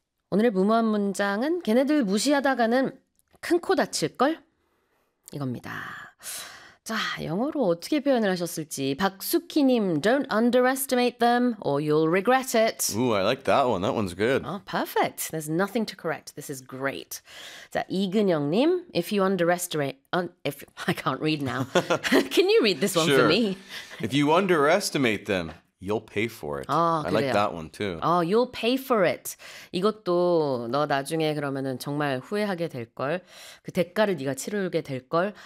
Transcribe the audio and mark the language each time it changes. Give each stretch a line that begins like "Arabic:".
Korean: 오늘의 무모한 문장은 걔네들 무시하다가는 큰코 다칠걸? 이겁니다. 자, 영어로 어떻게 표현을 하셨을지.
English: 박숙희님, don't underestimate them or you'll regret it. Ooh, I like that one. That one's good. Oh, perfect. There's nothing to correct. This is great. 자, 이근영님, I can't read now. Can you read this one sure. for me? If you underestimate them, you'll pay for it. 아, I like that one too. 아, you'll pay for it.
Korean: 이것도 너 나중에 그러면은 정말 후회하게 될 걸. 그 대가를 네가 치르게 될 걸.